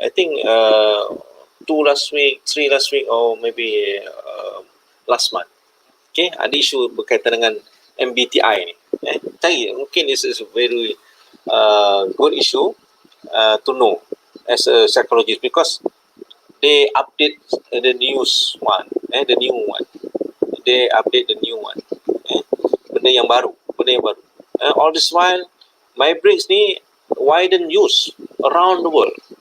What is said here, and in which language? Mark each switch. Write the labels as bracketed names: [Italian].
[English] I think 2 last week, 3 last week, or maybe last month. [Malay] Okay, ada isu berkaitan dengan MBTI ni. Cari, mungkin [English] this is a very good issue to know as a psychologist, because they update the news one, the new one. They update the new one. [Malay] Benda yang baru. [English] All this while, Myers-Briggs ni widen use around the world.